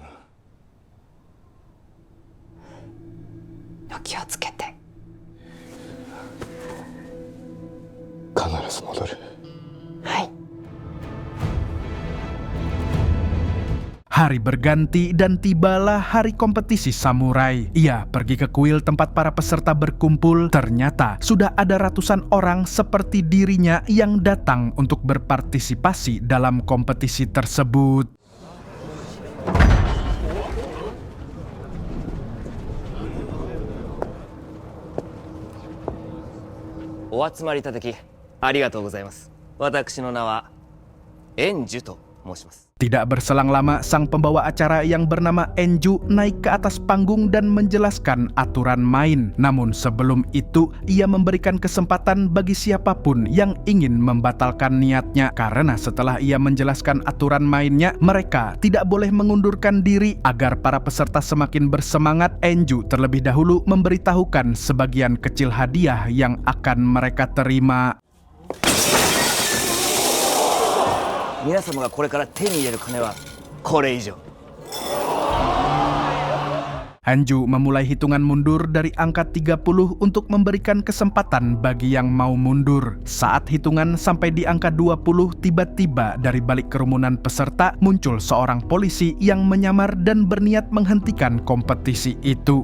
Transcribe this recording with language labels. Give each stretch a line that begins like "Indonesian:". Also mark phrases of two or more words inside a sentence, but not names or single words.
Japanese: お気をつけて。必ず戻る。はい。
Indonesian: Hari berganti dan tibalah hari kompetisi samurai. Ia pergi ke kuil tempat para peserta berkumpul. Ternyata sudah ada ratusan orang seperti dirinya yang datang untuk berpartisipasi dalam kompetisi tersebut.
Japanese: お集まりいただきありがとうございます。私の名は円寿と申します。
Indonesian: Tidak berselang lama, sang pembawa acara yang bernama Enju naik ke atas panggung dan menjelaskan aturan main. Namun sebelum itu, ia memberikan kesempatan bagi siapapun yang ingin membatalkan niatnya. Karena setelah ia menjelaskan aturan mainnya, mereka tidak boleh mengundurkan diri. Agar para peserta semakin bersemangat, Enju terlebih dahulu memberitahukan sebagian kecil hadiah yang akan mereka terima.
Japanese: 皆様がこれから手に入れる金はこれ以上。
Indonesian: Enju memulai hitungan mundur dari angka 30 untuk memberikan kesempatan bagi yang mau mundur. Saat hitungan sampai di angka 20, tiba-tiba dari balik kerumunan peserta muncul seorang polisi yang menyamar dan berniat menghentikan kompetisi itu.